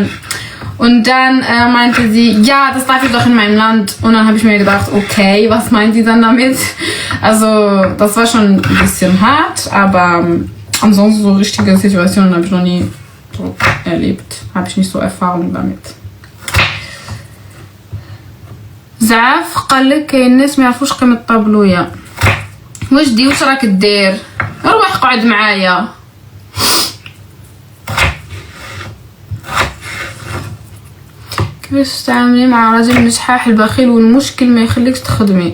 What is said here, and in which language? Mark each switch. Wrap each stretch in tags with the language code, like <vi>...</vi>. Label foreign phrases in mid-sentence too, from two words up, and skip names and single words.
<de>Und dann meinte sie, ja, das darf ich doch in meinem Land. Und dann habe ich mir gedacht, okay, was meint sie dann damit? Also das war schon ein bisschen hart, aber ansonsten so richtige Situationen habe ich noch nie so erlebt. Habe ich nicht so Erfahrung damit.</de> <ar>زعاف قالك كاين الناس ما يعرفوش قيمة الطابلوية. واش دي واش راك دير؟ روح قعد معايا. كيفاش تتعاملي مع راجل مشحاح البخيل والمشكل ما يخليكش تخدمي؟</ar>